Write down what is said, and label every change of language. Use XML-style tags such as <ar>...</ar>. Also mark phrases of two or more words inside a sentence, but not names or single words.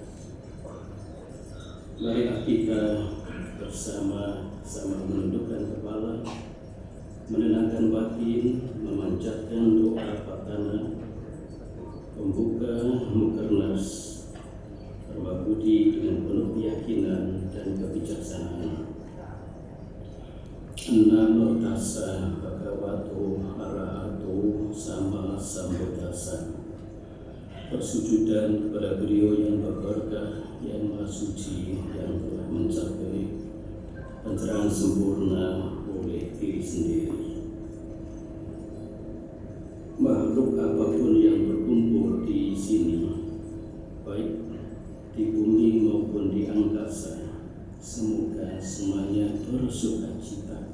<id>Marilah kita bersama-sama menundukkan kepala, menenangkan batin, memanjatkan doa patana, membuka Mukernas Permabudi dengan penuh keyakinan dan kebijaksanaan.</id> <pi>Namo tassa bhagavato arahato sama sambuddhassa.</pi> <id>Persujudan kepada beliau yang berberkah, yang maha suci, yang telah mencapai pencerahan sempurna oleh diri sendiri. Makhluk apapun yang berkumpul di sini, baik di bumi maupun di angkasa, semoga semuanya bersukacita.</id>